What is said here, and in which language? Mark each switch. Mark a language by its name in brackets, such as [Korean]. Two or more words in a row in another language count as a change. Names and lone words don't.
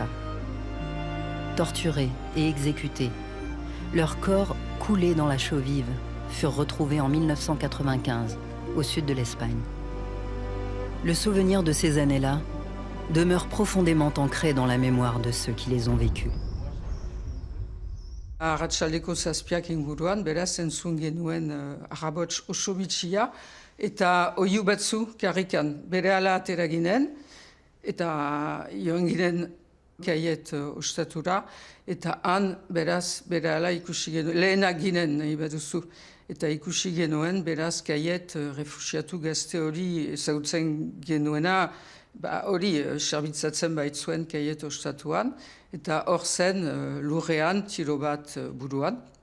[French] Torturés et exécutés, leurs corps coulés dans la chaux vive furent retrouvés en 1995 au sud de l'Espagne. Le souvenir de ces années-là demeure profondément ancré dans la mémoire de ceux qui les ont vécues. [Basque] Arratsaldeko 7 inguruan, beraz, entzun genuen arrabots oso bitxia, eta oihu batzu karrikan berehala atera ginen, eta joan ginen Kaiet ostatura, eta han, beraz, berehala ikusi genuen, lehenak ginen nahi baduzu, eta ikusi genuen, beraz, Kaiet refusiatu gazte hori ezagutzen genuena, hori serbitzatzen baitzuen Kaiet ostatuan, eta hor zen lurrean tiro bat buruan.